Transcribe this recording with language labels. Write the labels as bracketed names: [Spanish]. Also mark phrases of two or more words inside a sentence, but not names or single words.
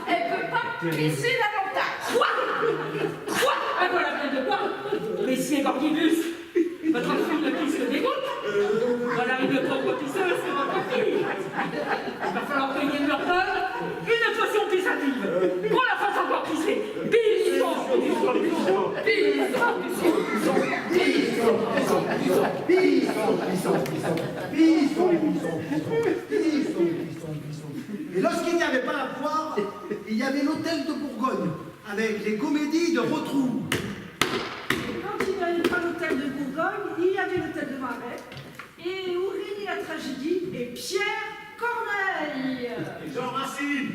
[French] Elle peut pas pisser davantage. Quoi? Ah voilà bien de quoi. Messieurs Gorgibus, votre fille ne pisse que des gouttes. Voilà une pauvre pisseuse, c'est votre fille. Il va falloir payer de leur part une potion pissative. Qu'on la fasse encore pisser. Pisson, pisson, pisson, pisson, pisson, pisson. Et lorsqu'il n'y avait pas la poire, il y avait l'hôtel de Bourgogne, avec les comédies de Rotrou. Quand il n'y avait pas l'hôtel de Bourgogne, il y avait l'hôtel de Marais, et Aurélie la tragédie, et Pierre Corneille. Et Jean Racine.